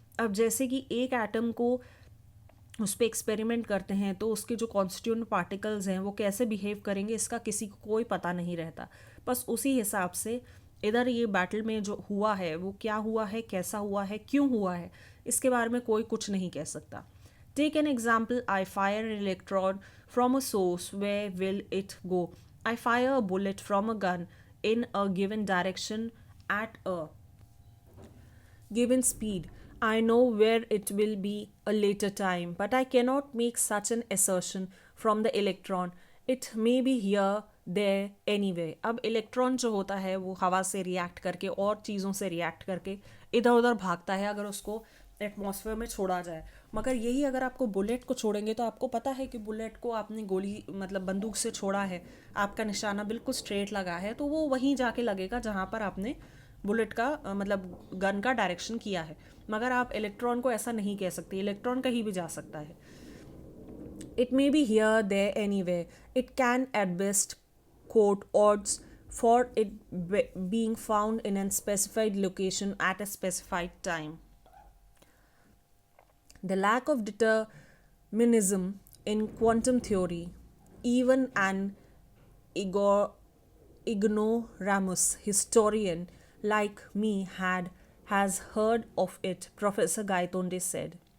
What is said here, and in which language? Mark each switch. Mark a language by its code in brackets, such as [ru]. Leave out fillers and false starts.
[hi] अब जैसे कि एक एटम को उस पर एक्सपेरिमेंट करते हैं तो उसके जो कॉन्स्टिट्यूएंट पार्टिकल्स हैं वो कैसे बिहेव करेंगे इसका किसी को कोई पता नहीं रहता। बस उसी हिसाब से इधर ये बैटल में जो हुआ है वो क्या हुआ है, कैसा हुआ है, क्यों हुआ है, इसके बारे में कोई कुछ नहीं कह सकता। [en] Take an example. I fire an electron from a source. Where will it go? I fire a bullet from a gun in a given direction at a given speed. I know where it will be a later time, but I cannot make such an assertion from the electron. It may be here, there, anyway. [hi] अब electron जो होता है वो हवा से react करके और चीज़ों से रिएक्ट करके इधर उधर भागता है अगर उसको एटमॉस्फेयर में छोड़ा जाए। मगर यही अगर आपको बुलेट को छोड़ेंगे तो आपको पता है कि बुलेट को आपने गोली मतलब बंदूक से छोड़ा है, आपका निशाना बिल्कुल स्ट्रेट लगा है, तो वो वहीं जाके लगेगा जहाँ पर आपने बुलेट का मतलब गन का डायरेक्शन किया है। मगर आप इलेक्ट्रॉन को ऐसा नहीं कह सकते, इलेक्ट्रॉन कहीं भी जा सकता है। [en] It may be here, there, anywhere. It can at best quote odds for it being found in a specified location at a specified time. The lack of determinism in quantum theory, even an ego- ignoramus historian like me has heard of it, Professor Gaitonde said.